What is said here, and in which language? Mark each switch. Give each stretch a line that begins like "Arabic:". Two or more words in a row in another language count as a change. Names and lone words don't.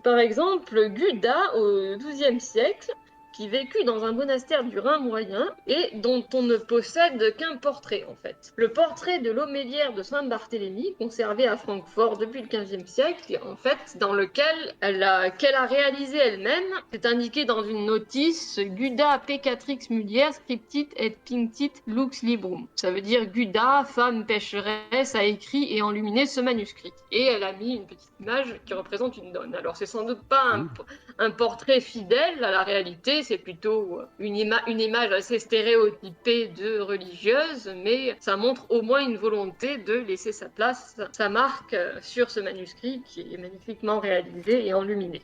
French: Par exemple, Guda au XIIe siècle, qui vécut dans un monastère du Rhin moyen et dont on ne possède qu'un portrait en fait. Le portrait de l'homélière de Saint-Barthélemy, conservé à Francfort depuis le XVe siècle, en fait, dans lequel qu'elle a réalisé elle-même, c'est indiqué dans une notice Guda
Latin: Peccatrix Mulier scriptit et pinctit lux librum.
French: Ça veut dire Guda, femme pécheresse, a écrit et enluminé ce manuscrit. Et elle a mis une petite image qui représente une nonne. Alors c'est sans doute pas un portrait fidèle à la réalité, c'est plutôt une image assez stéréotypée de religieuse, mais ça montre au moins une volonté de laisser sa marque sur ce manuscrit qui est magnifiquement réalisé et enluminé.